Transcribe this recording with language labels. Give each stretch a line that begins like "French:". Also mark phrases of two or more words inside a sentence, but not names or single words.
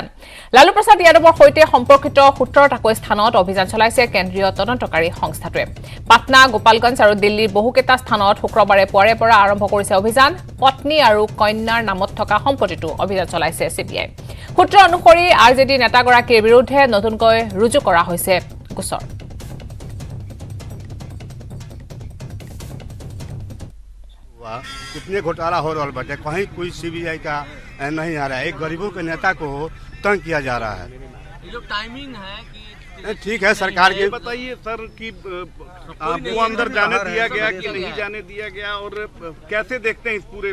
Assamese: লালু প্ৰসাদ যাদৱৰ সৈতে সম্পৰ্কিত 17টাকৈ স্থানত অভিযান চলাইছে কেন্দ্ৰীয় তদন্তকাৰী সংস্থাটোৱে। পাটনা, গোপালগঞ্জ আৰু দিল্লীৰ বহুকেইটা স্থানত শুক্ৰবাৰে পুৱাৰে পৰা আৰম্ভ কৰিছে অভিযান। পত্নী আৰু কন্যাৰ নামত থকা সম্পত্তিটো অভিযান চলাইছে চিবিআই। সূত্ৰ অনুসৰি আৰজেডি নেতাগৰাকীৰ বিৰুদ্ধে নতুনকৈ ৰুজু কৰা হৈছে গোচৰ।
Hindi: कितने घोटाला हो रहा है, कहीं कोई सीबीआई का नहीं आ रहा है। एक गरीबों के नेता को तंग किया जा रहा है। ये जो टाइमिंग है कि ठीक है, सरकार के बताइए सर कि आपको अंदर जाने दिया गया कि नहीं जाने दिया गया और कैसे देखते हैं इस पूरे